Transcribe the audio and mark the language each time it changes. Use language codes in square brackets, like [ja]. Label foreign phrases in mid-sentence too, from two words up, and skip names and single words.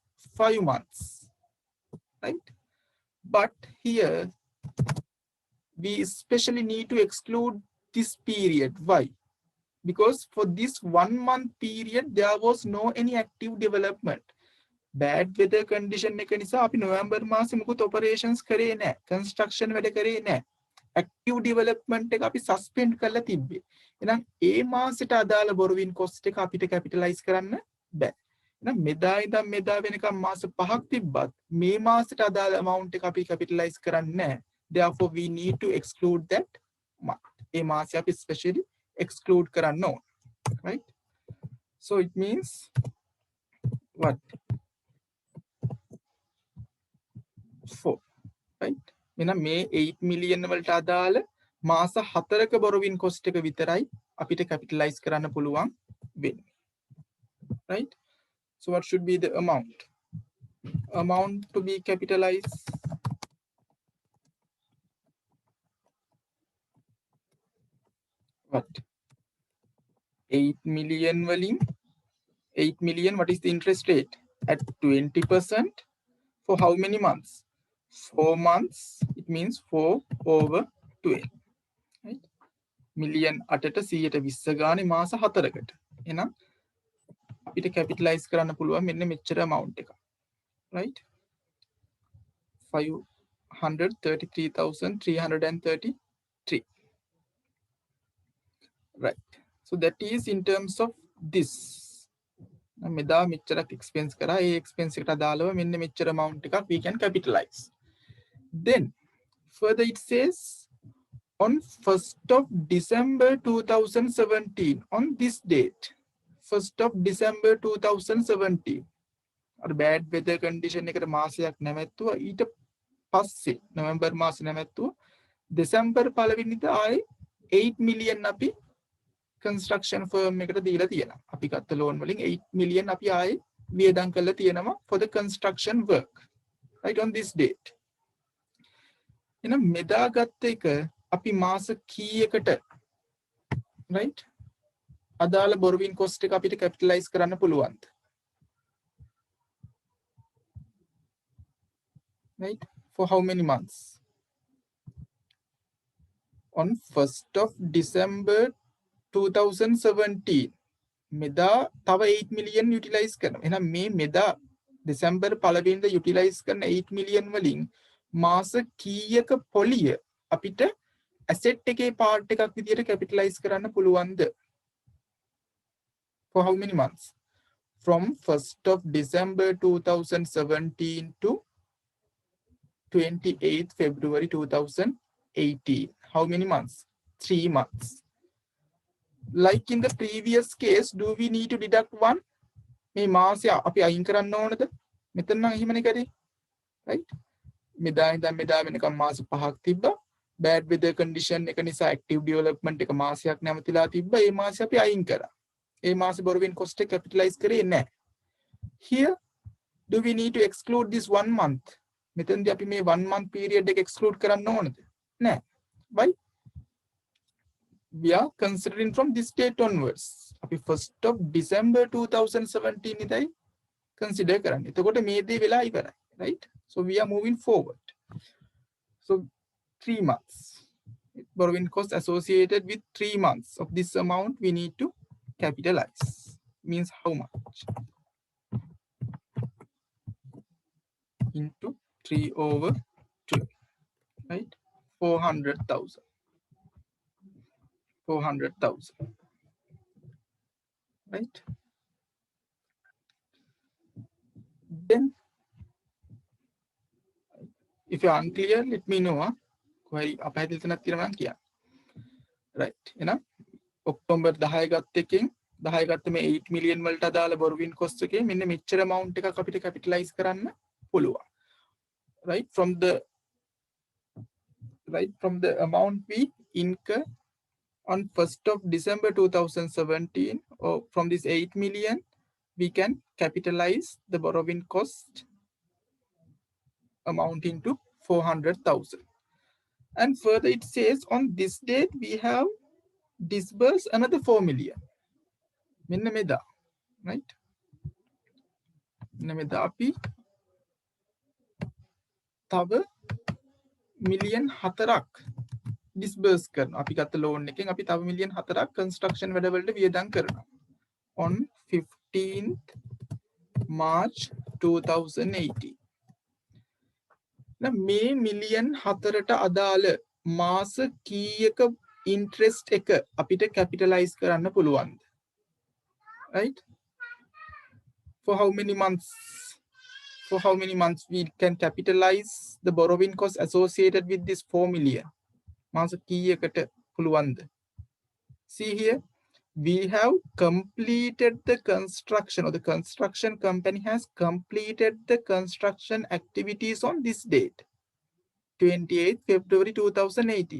[en] 5 months. Right? But here we especially need to exclude this period. Why? Because for this 1 month period there was no any active development. Bad weather condition [si] එක නිසා අපි නොවැම්බර් මාසෙ මුකුත් operations කරේ නැහැ. Construction වැඩ කරේ නැහැ. [en] Active development [si] එක අපි suspend කරලා තිබ්බේ. එහෙනම් ඒ මාසෙට අදාළ [en] borrowing cost [si] එක අපිට capitalize කරන්න බෑ. එහෙනම් මෙදා ඉඳන් මෙදා වෙනකම් මාස 5ක් තිබ්බත් මේ මාසෙට අදාළ amount එක අපි capitalize කරන්නේ නැහැ. [en] Therefore we need to exclude that month. [si] ඒ මාසෙ අපි [en] especially exclude [si] කරන්න ඕන. [en] Right? So it means what? 4. Right? [si] එහෙනම් මේ 8 million වලට අදාළ මාස 4ක [en] borrowing cost [si] එක විතරයි අපිට capitalize කරන්න පුළුවන් වෙන්නේ. [en] Right? So what should be the amount? Amount to be capitalized. What? 8 million වලින් 8 million, what is the interest rate? At 20% for how many months? 4 months. It means 4 over 12. Right? [si] Million අටට 120 ගානේ මාස 4කට. එහෙනම් අපිට capitalize කරන්න පුළුවන් මෙන්න මෙච්චර amount එක. [en] Right? 533,333. Right. So that is in terms of this. [si] මෙදා මෙච්චරක් expense කරා. ඒ expense එකට අදාළව මෙන්න මෙච්චර amount එකක් [en] we can capitalize. Then further it says on 1st of December 2017, on this date, 1st of December 2017, [si] අර [en] bad weather condition [si] එකට මාසයක් නැමැත්තුවා ඊට පස්සේ නොවැම්බර් මාසෙ නැමැත්තුවා දෙසැම්බර් පළවෙනිදා ආයේ 8 million අපි [en] construction firm [si] එකට දීලා තියෙනවා. අපි ගත්ත loan වලින් 8 million අපි ආයේ වියදම් කරලා තියෙනවා [en] for the construction work, right, on this date. [si] එහෙනම් මෙදා ගත්ත එක අපි මාස කීයකට, right, අදාළ [en] borrowing cost [si] එක අපිට capitalize කරන්න පුළුවන්ද? [en] Right, for how many months? On 1st of December 2017 [si] මෙදා තව 8 million utilize කරනවා. එහෙනම් මේ මෙදා දෙසැම්බර් පළවෙනිදා utilize කරන 8 million වලින් මාස කීයක පොලිය අපිට asset එකේ part එකක් විදියට capitalize කරන්න පුළුවන්ද? [en] For how many months? From 1st of December 2017 to 28th February 2018. How many months? 3 months. Like in the previous case, do we need to deduct one? [si] මේ මාසය අපි අයින් කරන්න ඕනද? මෙතන නම් එහෙමනේ කරේ. right? මෙදා ඉඳන් මෙදා වෙනකම් මාස 5ක් තිබ්බා. [en] bad weather condition [si] එක නිසා [en] active development [si] එක මාසයක් නැවතිලා තිබ්බා. ඒ මාසෙ අපි අයින් කරා. ඒ මාසෙ [en] borrowing cost [si] එක capitalize කරේ නැහැ. [en] Here, do we need to exclude this 1 month? [si] මෙතනදී අපි මේ [en] 1 month period [si] එක exclude කරන්න ඕනද? නැහැ. [en] Why? We are considering from this date onwards. [si] අපි [en] 1st of December 2017 [si] ඉදයි consider කරන්නේ. එතකොට මේ දේ වෙලා ඉවරයි, [en] right? So we are moving forward. So 3 months. Borrowing cost associated with 3 months of this amount we need to capitalize. Means how much? Into 3/12, right? 400,000. 400,000, right? Then, if you're unclear, let me know. [si] Query අපහැදිලි තැනක් තියෙනවා නම් කියන්න. Right, එහෙනම් ඔක්තෝබර් 10 ගත්ත එකෙන් 10 ගත්ත මේ 8 million වලට අදාළ [en] borrowing cost [si] එකේ මෙන්න මෙච්චර amount එකක් අපිට capitalize කරන්න පුළුවන්. [en] Right, from the amount we incur on 1st of December 2017, or from this 8 million, we can capitalize the borrowing cost amounting to 400,000. And further it says on this date, we have disbursed another 4 million. [si] මින්න මෙදා, right? මින්න මෙදා අපි තව million හතරක් disburse කරනවා. අපි ගත්ත loan එකෙන් අපි තව million 4ක් construction වැඩ වලට වියදම් කරනවා. [en] On 15th March 2018. [si] මේ million 4ට අදාළ මාස කීයක interest එක අපිට capitalize කරන්න පුළුවන්ද? [en] Right? For how many months? For how many months we can capitalize the borrowing cost associated with this 4 million? [si] මාස කීයකට පුළුවන්ද? [en] See here, we have completed the construction, or the construction company has completed the construction activities on this date, 28th February 2018.